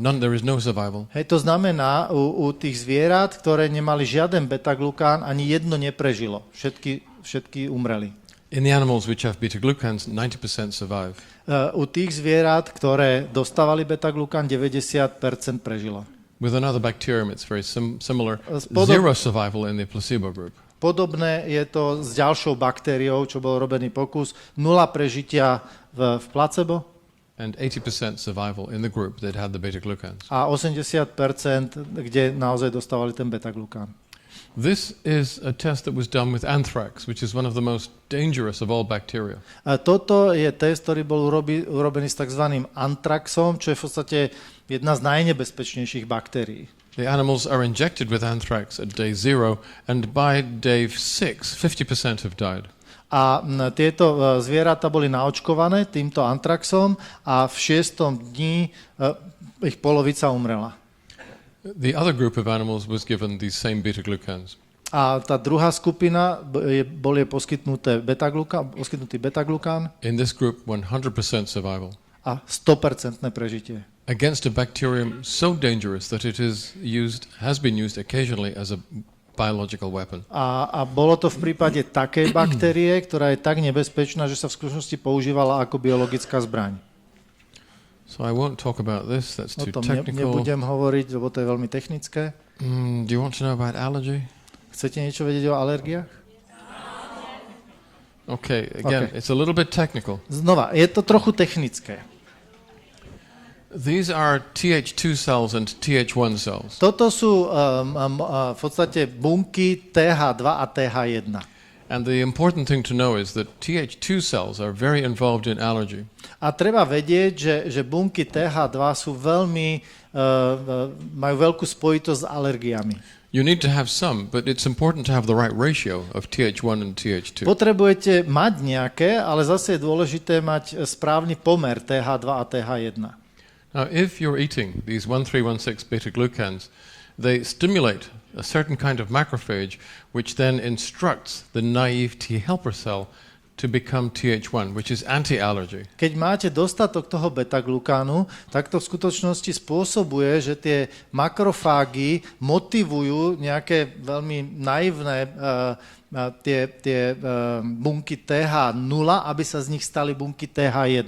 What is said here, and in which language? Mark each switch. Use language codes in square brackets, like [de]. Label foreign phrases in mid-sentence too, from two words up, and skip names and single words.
[en] There is no survival. [sk] Hej, to znamená, u tých zvierat, ktoré nemali žiaden beta-glukán, ani jedno neprežilo. Všetky umreli. [en] In the animals which have beta-glucans, 90% survive. [sk] U tých zvierat, ktoré dostávali beta-glukán, 90% prežilo. [en] With another bacterium, it's very similar. Zero survival in the placebo group. [sk] Podobné je to s ďalšou baktériou, čo bol robený pokus. 0 prežitia v placebo [en] And 80% survival in the group that had the beta-glucans. [sk] a 80%, kde naozaj dostávali ten beta-glukán. [en] This is a test that was done with anthrax, which is one of the most dangerous of all bacteria. [sk] A toto je test, ktorý bol urobený s tzv. Antraxom, čo je v podstate jedna z najnebezpečnejších baktérií. [en] The animals are injected with anthrax at day 0, and by day 6, 50% have died. [sk] A tieto zvieratá boli naočkované týmto antraxom a v 6. dni ich polovica umrela. [en] The other group of animals was given these same beta-glucans. [sk] A tá druhá skupina bol jej poskytnutý beta-glukán [en] In this group, 100% survival. [sk] a 100% prežitie. [en] Against a bacterium so dangerous that it has been used occasionally as a biological weapon. [sk] A bolo to v prípade takej baktérie, ktorá je tak nebezpečná, že sa v skutočnosti používala ako biologická zbraň. [en] So I won't talk about this, that's [sk] O [en] too [sk] tom [en] technical. [sk] nebudem hovoriť, lebo to je veľmi technické. [en] Do you want to know about allergy? [sk] Chcete niečo vedieť o alergiách? [en] Okay, again, It's a little bit technical. [sk] Znova, je to trochu technické. [en] These are Th2 cells and Th1 cells. [sk] Toto sú v podstate bunky TH2 a TH1. [en] And the important thing to know is that Th2 cells are very involved in allergy. [sk] A treba vedieť, že bunky TH2 sú majú veľkú spojitosť s alergiami. [en] You need to have some, but it's important to have the right ratio of Th1 and Th2. [sk] Potrebujete mať nejaké, ale zase je dôležité mať správny pomer TH2 a TH1. [en] Now, if you're eating these 1,3,1,6 beta-glucans, they stimulate a certain kind of macrophage, which then instructs the naive T helper cell to become Th1, which is anti-allergy. [sk] Keď máte dostatok toho beta-glukánu, tak to v skutočnosti spôsobuje, že tie makrofágy motivujú nejaké veľmi naivné tie bunky TH0, aby sa z nich stali bunky TH1.